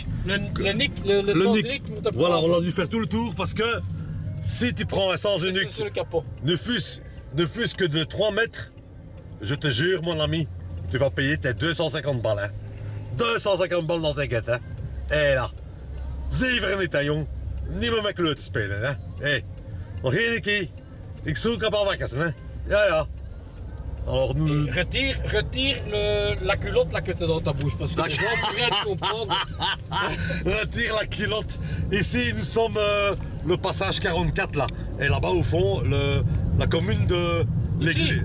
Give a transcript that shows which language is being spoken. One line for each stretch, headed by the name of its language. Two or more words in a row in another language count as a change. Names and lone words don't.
French: Le sens unique. Voilà, on a dû faire tout le tour parce que si tu prends un sens unique, sur le capot. ne fût-ce que de 3 mètres, je te jure mon ami, tu vas payer tes 250 balles. Hein. 250 balles dans tes guettes. Hein. Et là,
Dutch: zeven niet, hè, jong. Niet meer met kleur te spelen, hè. Hé, nog één keer. Ik zoek een paar wakkers, hè. Ja, ja.
French: Alors nous... Retire la culotte là que tu as dans ta bouche parce que les gens pourraient te comprendre. Retire la culotte. Ici nous sommes le passage 44 là. Et là-bas au fond, la commune de l'église.